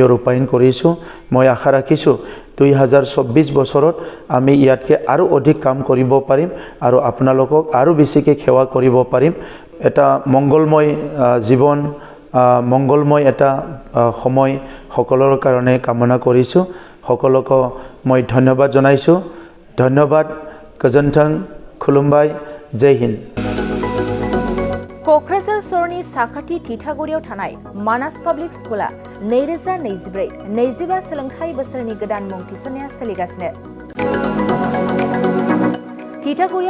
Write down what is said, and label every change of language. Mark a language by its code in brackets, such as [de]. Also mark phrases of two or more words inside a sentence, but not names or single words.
[as] ৰূপায়ণ কৰিছোঁ মই আশা ৰাখিছোঁ 2024 বছৰত আমি ইয়াতকৈ আৰু অধিক কাম কৰিব পাৰিম আৰু আপোনালোকক আৰু বেছিকৈ সেৱা কৰিব পাৰিম এটা মংগলময় জীৱন মংগলময় এটা সময় সকলৰ কাৰণে কামনা কৰিছোঁ সকলোকে মই ধন্যবাদ জনাইছোঁ ধন্যবাদ [brx] गोजोन्थों खुलुमबाय [hi] जय हिन्द [brx] क'क्राझार सहरनि साखाथि थिथागुरियाव थानाय मानास पाब्लिक स्कुला 2024-25 सोलोंथाइ बोसोरनि गोदान मुं थिसननाया सोलिगासिनो थिथागुरियाव